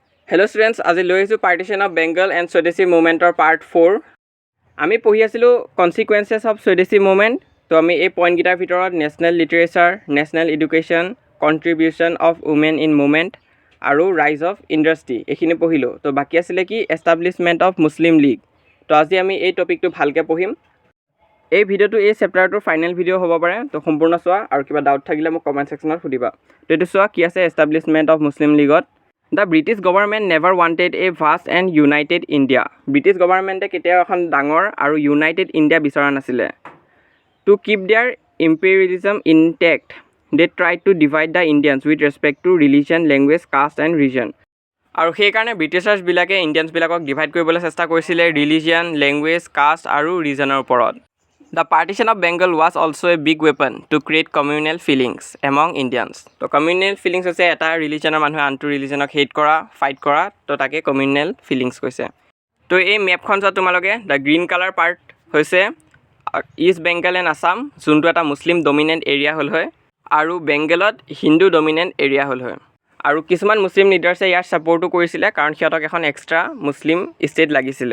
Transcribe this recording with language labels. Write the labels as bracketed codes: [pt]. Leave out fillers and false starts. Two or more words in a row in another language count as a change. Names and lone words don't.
[en] Hello students, [as] আজি লৈ আহিছোঁ [en] Partition of Bengal and Swadeshi movement part [as] 4. আমি পঢ়ি আছিলোঁ [en] consequences of Swadeshi movement. [as] তো আমি এই পইণ্ট গিটাৰ ভিতৰত [en] national literature, national education, contribution of women in movement আৰু rise of industry [as] এইখিনি পঢ়িলোঁ. তো বাকি আছিলে কি [en] establishment of Muslim League. [as] তো আজি আমি এই টপিকটো ভালকৈ পঢ়িম. এই ভিডিঅ'টো এই চেপ্টাৰটোৰ ফাইনেল ভিডিঅ' হ'ব পাৰে. তো সম্পূৰ্ণ চোৱা আৰু কিবা ডাউট থাকিলে মোক [en] comment section [as] সুধিবা. তো এইটো চোৱা কি আছে [en] establishment of Muslim League. The British government never wanted a vast and united India. British government [as] কেতিয়াও এখন ডাঙৰ আৰু [en] united India [as] বিচৰা নাছিলে. [en] To keep their imperialism intact, they tried to divide the Indians with respect to religion, language, caste and region. [as] আৰু সেইকাৰণে ব্ৰিটিছাৰ্ছ বিলাকে ইণ্ডিয়ানছ বিলাকক ডিভাইড কৰিবলৈ চেষ্টা কৰিছিলে [en] religion, language, caste [as] আৰু ৰিজনৰ ওপৰত. [en] The partition of Bengal was also a big weapon to create communal feelings among Indians. [as] তো [en] communal feelings [as] হৈছে এটা ৰিলিজনৰ মানুহে আনটো ৰিলিজনক হেট কৰা, ফাইট কৰা, তো তাকে [en] communal feelings [as] কৈছে. তো এই মেপখন চোৱা তোমালোকে [en] the green colour part [as] হৈছে ইষ্ট বেংগল এণ্ড আছাম, যোনটো এটা [en] Muslim dominant area [as] হ'ল হয়, আৰু বেংগলত [en] Hindu dominant area [as] হ'ল হয়. আৰু কিছুমান [en] Muslim leaders [as] ইয়াৰ ছাপৰ্টো কৰিছিলে কাৰণ সিহঁতক এখন [en] extra Muslim state [as] লাগিছিলে.